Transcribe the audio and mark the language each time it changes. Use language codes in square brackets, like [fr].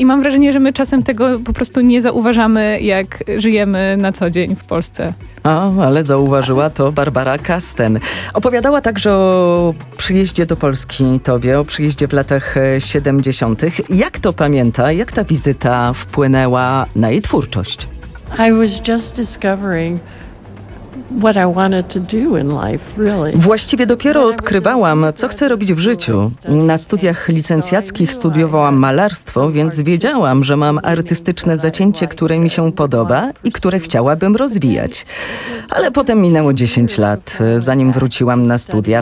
[pl] I mam wrażenie, że my czasem tego po prostu nie zauważamy, jak żyjemy na co dzień w Polsce. O, ale zauważyła to Barbara Kasten. Opowiadała także o przyjeździe do Polski tobie, o przyjeździe w latach 70. Jak to pamięta? Jak ta wizyta wpłynęła na jej twórczość? [en] I was just discovering what I wanted to do in life, really. [pl] Właściwie dopiero odkrywałam, co chcę robić w życiu. Na studiach licencjackich studiowałam malarstwo, więc wiedziałam, że mam artystyczne zacięcie, które mi się podoba i które chciałabym rozwijać. Ale potem minęło 10 lat, zanim wróciłam na studia.